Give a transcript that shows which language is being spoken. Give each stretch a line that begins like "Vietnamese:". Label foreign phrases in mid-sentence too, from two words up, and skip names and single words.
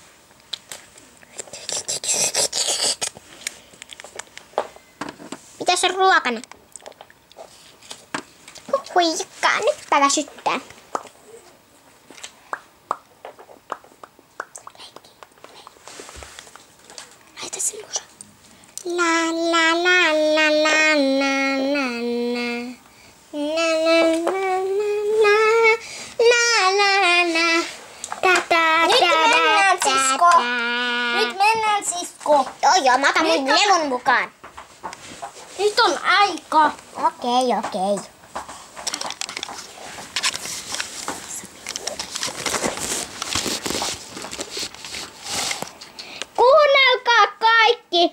Finnish: Mitäs on ruokana? Huijakkaa, nytpä väsyttää. Laita se musa. La la la la la la la la. La la la la la la la. Nyt mennään, sisko. Joo, mä otan mun levon mukaan. Nyt on aika. Okei. Kuunnelkaa kaikki.